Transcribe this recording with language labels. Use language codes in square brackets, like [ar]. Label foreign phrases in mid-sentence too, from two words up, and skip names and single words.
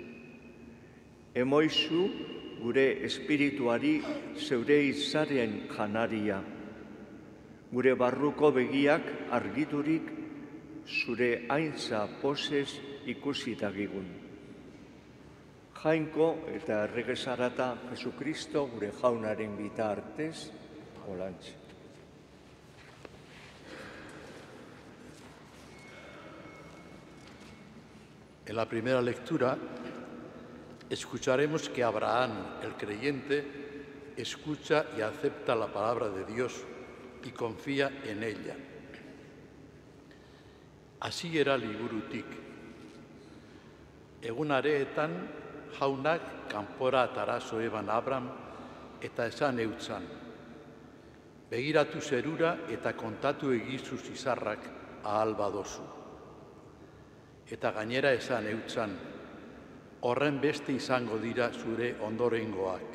[eu] Emoizu gure espirituari zeure izaren janaria, gure barruko begiak argiturik zure aintza posez ikusi dagigun. Jainko eta errege zarata Jesukristo gure jaunaren bitartez, olantxe. [es] En la primera lectura escucharemos que Abraham, el creyente, escucha y acepta la palabra de Dios y confía en ella. [eu] Así era liburutik. Egun areetan, jaunak kanpora atarazo eban Abram eta esan eutzan. Begiratu zerura eta kontatu egizu zizarrak ahal badozu. Eta gainera esan eutzan, horren beste izango dira zure ondorengoak.